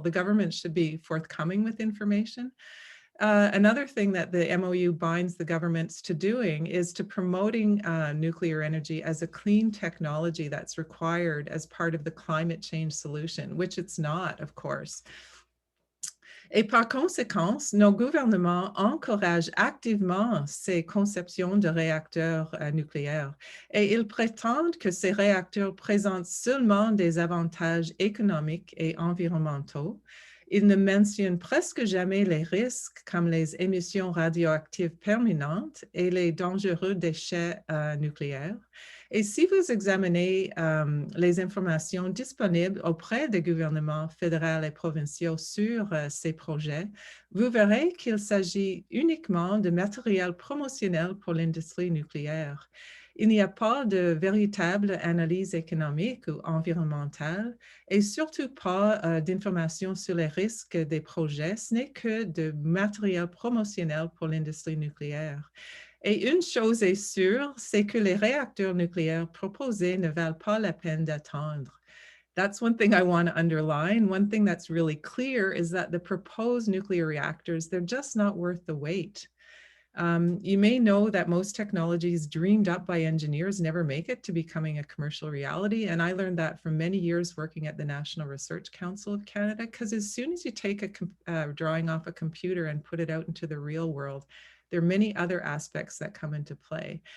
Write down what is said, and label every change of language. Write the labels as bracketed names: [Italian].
[English] The government should be forthcoming with information. Another thing that the MOU binds the governments to doing is to promoting nuclear energy as a clean technology that's required as part of the climate change solution, which it's not, of course. [French] Et par conséquent, nos gouvernements encouragent activement ces conceptions de réacteurs nucléaires et ils prétendent que ces réacteurs présentent seulement des avantages économiques et environnementaux. Ils ne mentionnent presque jamais les risques comme les émissions radioactives permanentes et les dangereux déchets nucléaires. Et si vous examinez les informations disponibles auprès des gouvernements fédéraux et provinciaux sur ces projets, vous verrez qu'il s'agit uniquement de matériel promotionnel pour l'industrie nucléaire. Il n'y a pas de véritable analyse économique ou environnementale et surtout pas d'informations sur les risques des projets. Ce n'est que de matériel promotionnel pour l'industrie nucléaire. Et une chose est sûre, c'est que les réacteurs nucléaires proposés ne valent pas la peine d'attendre. [English] That's one thing I want to underline. One thing that's really clear is that the proposed nuclear reactors, they're just not worth the wait. You may know that most technologies dreamed up by engineers never make it to becoming a commercial reality. And I learned that from many years working at the National Research Council of Canada, because as soon as you take a drawing off a computer and put it out into the real world, there are many other aspects that come into play.